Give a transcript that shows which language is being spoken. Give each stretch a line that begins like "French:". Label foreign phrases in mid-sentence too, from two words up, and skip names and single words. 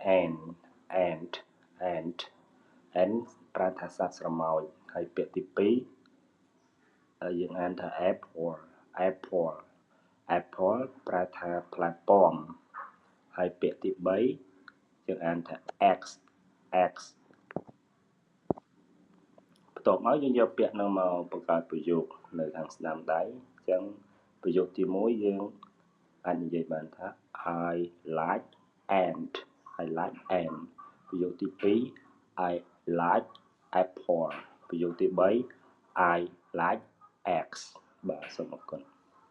Khmer: and ប្រើថាសត្វស្រមោចហើយពាក្យទី2យើងអានថា apple ប្រើថាផ្លែប៉ោមហើយពាក្យទី3យើងអានថា x បន្ទាប់មកយើងយកពាក្យនឹងមកបង្កើតប្រយោគនៅខាងស្ដាំដៃអញ្ចឹងប្រយោគទី1យើងអាចនិយាយបានថា
English: I like and
Khmer: ប្រយោគទី2
English: I like apple
Khmer: ប្រយោគទី3
English: I like eggs
Khmer: បាទសូមអរគុណ